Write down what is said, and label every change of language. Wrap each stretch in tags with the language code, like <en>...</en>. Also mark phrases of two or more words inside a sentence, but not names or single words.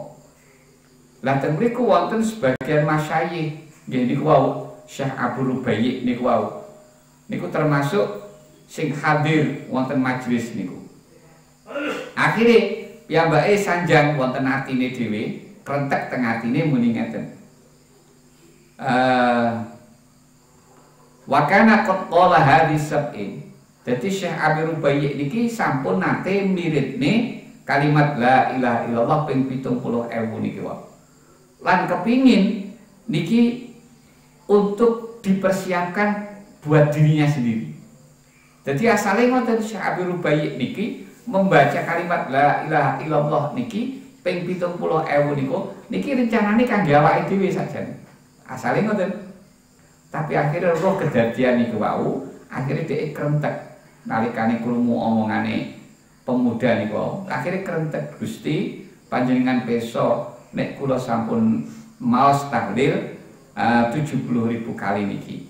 <jv>Lah teng mriku wonten sebagian masyayikh, nggih niku wau Syekh Abu Rubayyi niku wau. Niku termasuk sing hadir wonten majelis niku. Akhire piyambake sanjang wonten atine dhewe, krentek teng atine muni ngeten.</jv> <ar>وكان قد قال حديث سبعين.</ar> <jv>Dadi Syekh Abu Rubayyi niki sampun nate miritne kalimat</jv> <ar>لا إله إلا الله</ar> <jv>ping 70.000 niki wau. Lan kepingin niki</jv> <id>untuk dipersiapkan buat dirinya sendiri. Jadi asalnya</id> <jv>ngoten Syekh Abi Rubaiyik niki</jv> <id>membaca kalimat</id> <ar>لا إله إلا الله</ar> <jv>niki ping 70.000 niki rencanane kangge awake dhewe saja. Asalnya ngoten. Tapi akhirnya roh kedadian niku wau, akhirnya dhek krentek nalikane krungu omongane pemuda niku. Akhirnya krentek Gusti panjenengan peso nek kula sampun maos tahlil 70.000 kali niki.</jv>